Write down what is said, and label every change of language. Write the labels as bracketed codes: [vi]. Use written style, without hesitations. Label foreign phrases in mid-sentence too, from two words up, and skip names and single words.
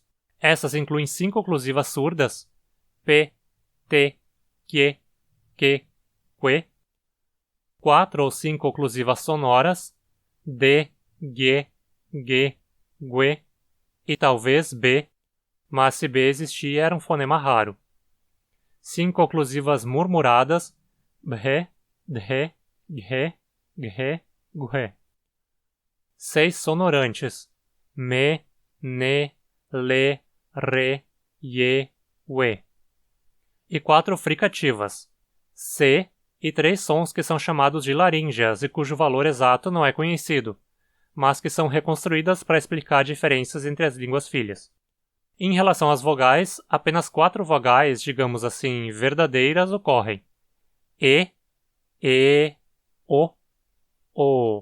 [pt] Essas incluem 5 oclusivas surdas, p, t, que, que, 4 ou 5 oclusivas sonoras, d, g, g, gue e talvez b, mas se b existia era um fonema raro. 5 oclusivas murmuradas, bhe, dhe, ghe, ghe, gue. 6 sonorantes, me, ne, le, re, ye, ue. E 4 fricativas, c, e 3 sons que são chamados de laríngeas e cujo valor exato não é conhecido, mas que são reconstruídas para explicar diferenças entre as línguas filhas. Em relação às vogais, apenas 4 vogais, digamos assim, verdadeiras ocorrem: e, o.